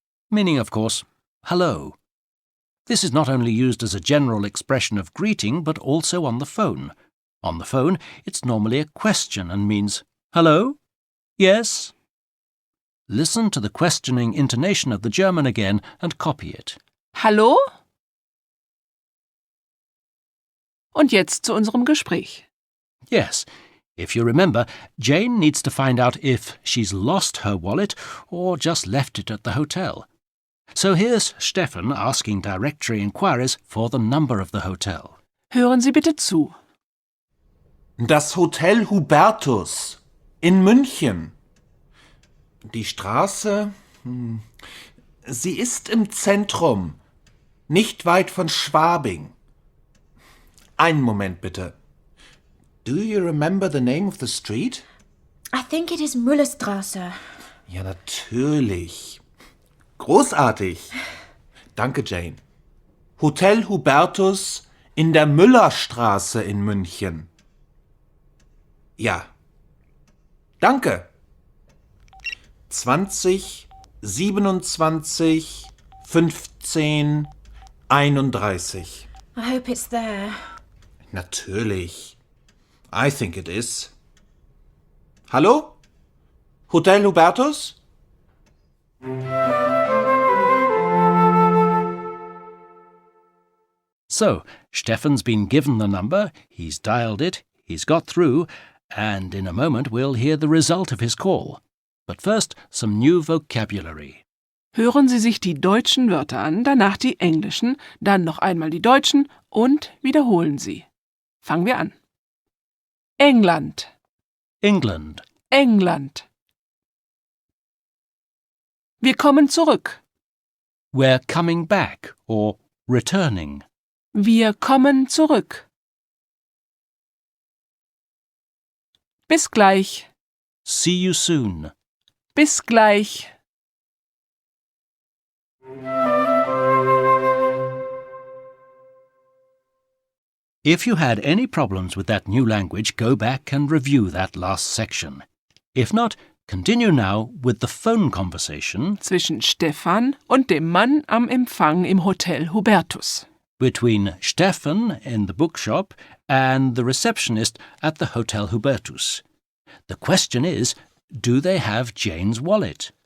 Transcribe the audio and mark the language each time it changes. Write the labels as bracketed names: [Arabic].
[English] meaning, of course, hello. This is not only used as a general expression of greeting, but also on the phone. On the phone, it's normally a question and means, hello? Yes? Listen to the questioning intonation of the German again and copy it. [German] Hallo? Und jetzt zu unserem Gespräch. [English] Yes, if you remember, Jane needs to find out if she's lost her wallet or just left it at the hotel. So here's Stefan asking directory inquiries for the number of the hotel. [German] Hören Sie bitte zu. Das Hotel Hubertus in München. Die Straße? Sie ist im Zentrum, nicht weit von Schwabing. Einen Moment bitte. [English] Do you remember the name of the street? I think it is Müllerstraße. [German] Ja, natürlich. Großartig. Danke, Jane. Hotel Hubertus in der Müllerstraße in München. Ja. Danke. 20, 27, 15, 31. [English] I hope it's there. [German] Natürlich. [English] I think it is. Hallo? [German] Hotel Hubertus? [English] So, Stefan's been given the number, he's dialed it, he's got through, and in a moment we'll hear the result of his call. But first, some new vocabulary. [German] Hören Sie sich die deutschen Wörter an, danach die englischen, dann noch einmal die deutschen und wiederholen Sie. Fangen wir an. England, [English] England, [German] England. Wir kommen zurück. [English] we're coming back or returning. [German] Wir kommen zurück. Bis gleich. [English] See you soon. [German] Bis gleich. [English] If you had any problems with that new language, go back and review that last section. If not, continue now with the phone conversation [German] Zwischen Stefan und dem Mann am Empfang im Hotel Hubertus. [English] between Stefan in the bookshop and the receptionist at the Hotel Hubertus. The question is, do they have Jane's wallet?